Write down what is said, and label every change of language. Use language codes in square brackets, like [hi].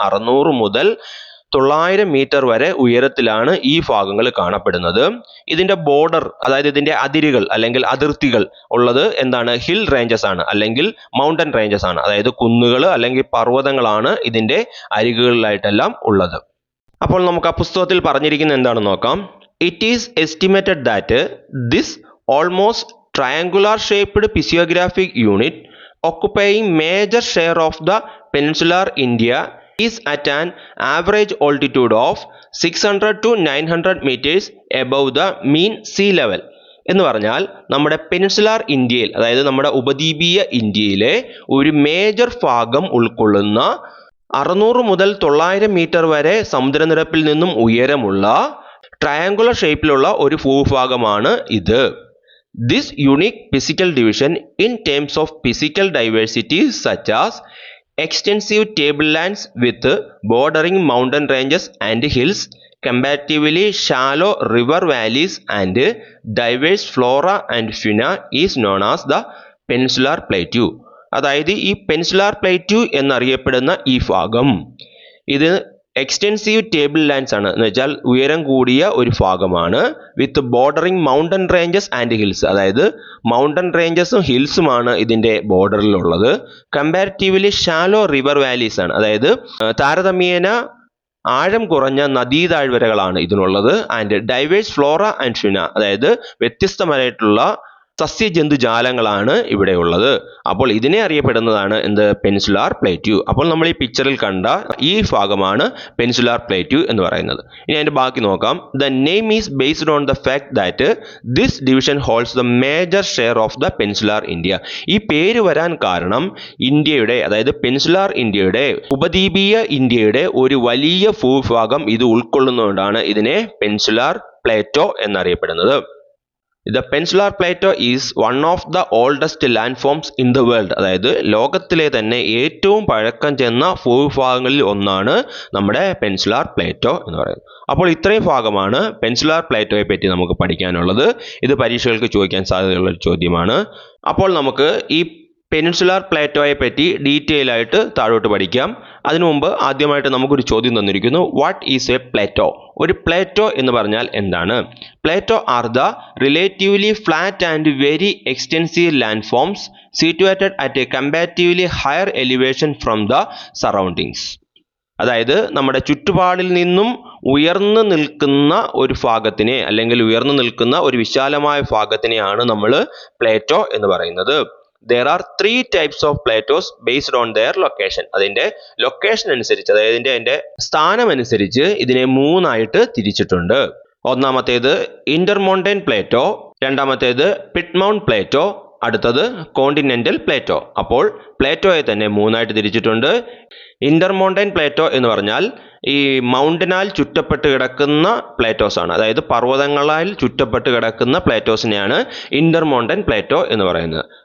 [ml] 600 മുതൽ 900 മീറ്റർ വരെ ഉയരത്തിലാണ് ഈ ഭാഗങ്ങൾ കാണപ്പെടുന്നത്. ഇതിൻ്റെ ബോർഡർ, അതായത് ഇതിൻ്റെ അതിരുകൾ അല്ലെങ്കിൽ അതിർത്തികൾ ഉള്ളത് എന്താണ്? ഹിൽ റേഞ്ചസ് ആണ്, അല്ലെങ്കിൽ മൗണ്ടൻ റേഞ്ചസ് ആണ്. അതായത് കുന്നുകൾ അല്ലെങ്കിൽ പർവ്വതങ്ങളാണ് ഇതിൻ്റെ അരികുകളിലായിട്ടെല്ലാം ഉള്ളത്. അപ്പോൾ നമുക്ക് ആ പുസ്തകത്തിൽ പറഞ്ഞിരിക്കുന്നത് എന്താണെന്ന് നോക്കാം. [en] It is estimated that this almost triangular shaped physiographic unit occupying major share of the peninsular India is at an average altitude of 600 to 900 meters above the mean sea level. [ml] എന്ന് പറഞ്ഞാൽ നമ്മുടെ പെനിൻസുലാർ ഇന്ത്യയിൽ, അതായത് നമ്മുടെ ഉപദ്വീപീയ ഇന്ത്യയിലെ ഒരു major ഭാഗം ഉൾക്കൊള്ളുന്ന 600 മുതൽ 900 മീറ്റർ വരെ സമുദ്രനിരപ്പിൽ നിന്നും ഉയരമുള്ള ട്രയാങ്കുലർ ഷേപ്പിലുള്ള ഒരു ഭൂഭാഗമാണ് ഇത്. [en] This unique physical division in terms of physical diversity such as extensive tablelands with bordering mountain ranges and hills, comparatively shallow river valleys and diverse flora and fauna is known as the Peninsular Plateau. [ml] അതായത് ഈ peninsular plateau എന്നറിയപ്പെടുന്ന ഈ ഭാഗം ഇത് extensive table lands ആണ്. എന്ന് വെച്ചാൽ ഉയരം കൂടിയ ഒരു ഭാഗമാണ്. [en] with bordering mountain ranges and hills, [ml] അതായത് മൗണ്ടൻ റേഞ്ചസും ഹിൽസുമാണ് ഇതിൻ്റെ ബോർഡറിലുള്ളത്. കമ്പാരിറ്റീവ്ലി ഷാലോ റിവർ വാലീസ് ആണ്, അതായത് താരതമ്യേന ആഴം കുറഞ്ഞ നദീതാഴ്വരകളാണ് ഇതിനുള്ളത്. [en] and diverse flora and fauna, [ml] അതായത് വ്യത്യസ്തമായിട്ടുള്ള സസ്യജന്തുജാലങ്ങളാണ് ഇവിടെ ഉള്ളത്. അപ്പോൾ ഇതിനെ അറിയപ്പെടുന്നതാണ് എന്ത്? Peninsular plateau. അപ്പോൾ നമ്മൾ ഈ പിക്ചറിൽ കണ്ട ഈ ഭാഗമാണ് പെനിൻസുലാർ പ്ലേറ്റ്യൂ എന്ന് പറയുന്നത്. ഇനി അതിൻ്റെ ബാക്കി നോക്കാം. [en] The name is based on the fact that this division holds the major share of the peninsular India. [ml] ഈ പേര് വരാൻ കാരണം ഇന്ത്യയുടെ, അതായത് പെനിൻസുലാർ ഇന്ത്യയുടെ, ഉപദ്വീപീയ ഇന്ത്യയുടെ ഒരു വലിയ ഭൂഭാഗം ഇത് ഉൾക്കൊള്ളുന്നതുകൊണ്ടാണ് ഇതിനെ പെനിൻസുലാർ പ്ലേറ്റോ എന്നറിയപ്പെടുന്നത്. [en] The Peninsular Plateau is one of the oldest landforms in the world. [ml] അതായത് ലോകത്തിലെ തന്നെ ഏറ്റവും പഴക്കം ചെന്ന ഭൂഭാഗങ്ങളിൽ ഒന്നാണ് നമ്മുടെ പെനിൻസുലാർ പ്ലേറ്റോ എന്ന് പറയുന്നത്. അപ്പോൾ ഇത്രയും ഭാഗമാണ് പെനിൻസുലാർ പ്ലേറ്റോയെ പറ്റി നമുക്ക് പഠിക്കാനുള്ളത്. ഇത് പരീക്ഷകൾക്ക് ചോദിക്കാൻ സാധ്യതയുള്ള ഒരു ചോദ്യമാണ്. അപ്പോൾ നമുക്ക് ഈ പെനിൻസുലാർ പ്ലേറ്റോയെ പറ്റി ഡീറ്റെയിൽ ആയിട്ട് താഴോട്ട് പഠിക്കാം. അതിനു മുമ്പ് ആദ്യമായിട്ട് നമുക്കൊരു ചോദ്യം തന്നിരിക്കുന്നു. [en] What is a plateau? [ml] ഒരു പ്ലേറ്റോ എന്ന് പറഞ്ഞാൽ എന്താണ്? [en] Plateau are the relatively flat and very extensive land forms situated at a comparatively higher elevation from the surroundings. [ml] അതായത് നമ്മുടെ ചുറ്റുപാടിൽ നിന്നും ഉയർന്നു നിൽക്കുന്ന ഒരു ഭാഗത്തിനെ, അല്ലെങ്കിൽ ഉയർന്നു നിൽക്കുന്ന ഒരു വിശാലമായ ഭാഗത്തിനെയാണ് നമ്മൾ പ്ലേറ്റോ എന്ന് പറയുന്നത്. [en] There are 3 types of plateaus based on their location. [ml] അതിൻ്റെ ലൊക്കേഷൻ അനുസരിച്ച്, അതായത് അതിൻ്റെ സ്ഥാനം അനുസരിച്ച് ഇതിനെ 3 ആയിട്ട് തിരിച്ചിട്ടുണ്ട്. ഒന്നാമത്തേത് ഇന്റർമൗണ്ടൻ പ്ലേറ്റോ, രണ്ടാമത്തേത് പിറ്റ്മൗണ്ട് പ്ലേറ്റോ, അടുത്തത് കോണ്ടിനെന്റൽ പ്ലേറ്റോ. അപ്പോൾ പ്ലേറ്റോയെ തന്നെ 3 ആയിട്ട് തിരിച്ചിട്ടുണ്ട്. ഇന്റർമൗണ്ടൻ പ്ലേറ്റോ എന്ന് പറഞ്ഞാൽ ഈ മൗണ്ടനാൽ ചുറ്റപ്പെട്ട് കിടക്കുന്ന പ്ലേറ്റോസ് ആണ്, അതായത് പർവ്വതങ്ങളാൽ ചുറ്റപ്പെട്ട് കിടക്കുന്ന പ്ലേറ്റോസിനെയാണ് ഇന്റർമൗണ്ടൻ പ്ലേറ്റോ എന്ന് പറയുന്നത്.